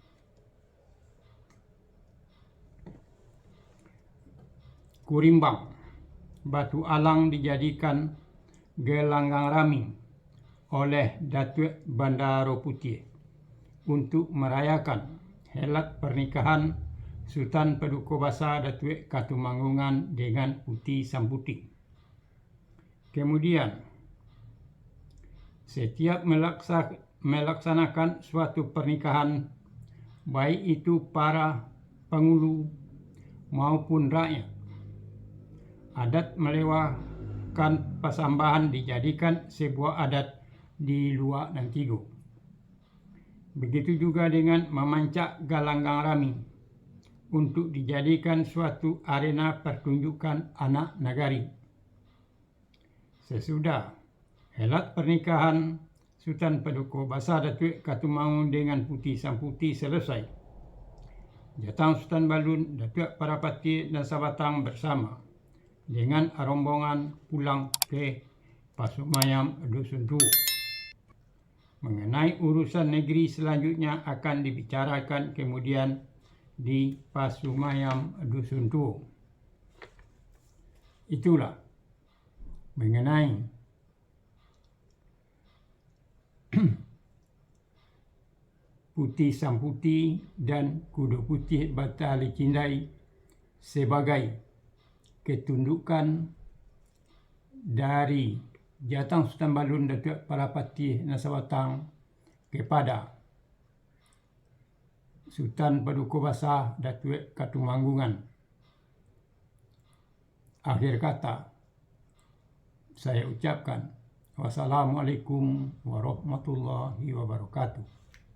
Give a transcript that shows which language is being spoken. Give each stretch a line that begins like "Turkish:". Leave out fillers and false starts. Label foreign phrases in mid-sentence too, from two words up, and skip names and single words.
Indonesian: Kurimbang, Batu Alang dijadikan gelanggang rami oleh Datuk Bandaro Putih untuk merayakan helat pernikahan Sultan Paduka Basa Datuk Katumanggungan dengan Putih Sang Putih. Kemudian, setiap melaksanakan suatu pernikahan, baik itu para pengulu maupun rakyat, adat melewahkan pasambahan dijadikan sebuah adat di Luak Nantigo. Begitu juga dengan memancak galanggang rami untuk dijadikan suatu arena pertunjukan anak nagari. Sesudah helat pernikahan Sultan Paduka Basah Datuk Katumangun dengan Putih Samputi selesai, Jatang Sultan Balun, Datuk Parapati dan Sabatang bersama dengan rombongan pulang ke Pasumayam Dusun Tua. Mengenai urusan negeri selanjutnya akan dibicarakan kemudian di Pasumayam Dusun Tua. Itulah mengenai Putih Samputi dan Kuda Putih Batali Cindai sebagai ketundukan dari Jatang Sultan Balun Datuk Parapati Nasabatang kepada Sultan Paduka Basah Datuk Katumanggungan. Akhir kata, saya ucapkan
Arabic: والسلام عليكم ورحمة الله وبركاته.